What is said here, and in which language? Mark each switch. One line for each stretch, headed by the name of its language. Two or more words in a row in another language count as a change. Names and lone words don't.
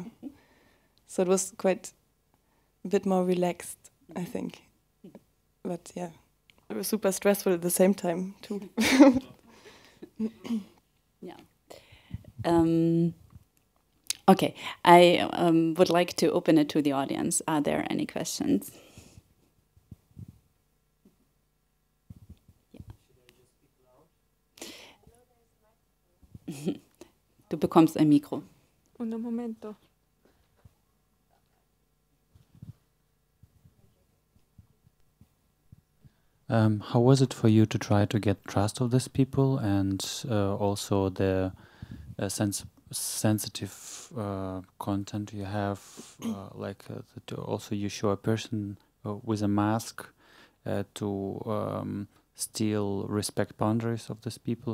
English: So it was quite a bit more relaxed, I think. But yeah, it was super stressful at the same time too. Yeah. Okay, I would like to open it to the audience. Are there any questions?
German: Du bekommst ein Mikro.
Spanish: Un momento.
English: How was it for you to try to get trust of these people, and also the sensitive content you have, also you show a person with a mask to still respect boundaries of these people?